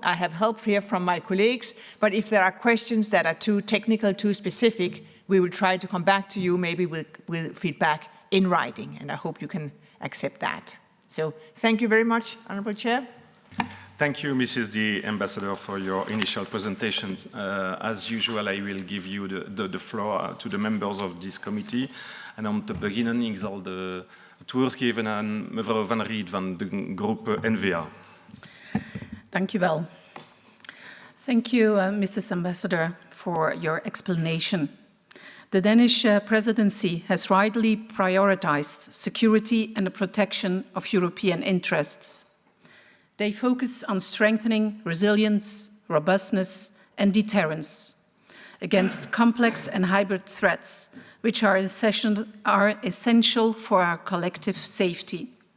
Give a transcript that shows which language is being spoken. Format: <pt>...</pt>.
<en>I have help here from my colleagues, but if there are questions that are too technical, too specific, we will try to come back to you, maybe with feedback in writing, and I hope you can accept that. So thank you very much, Honourable Chair. Thank you, Mrs. the Ambassador, for your initial presentations. As usual, I will give you the floor to the members of this committee.</en> <nl>En om te beginnen, ik zal het woord geven aan mevrouw Van Riet van de groep N-VA. Dank u wel.</nl> <en>Thank you, Mrs. Ambassador, for your explanation. The Danish presidency has rightly prioritized security and the protection of European interests. They focus on strengthening resilience, robustness, and deterrence against complex and hybrid threats, which are essential for our collective safety.</en>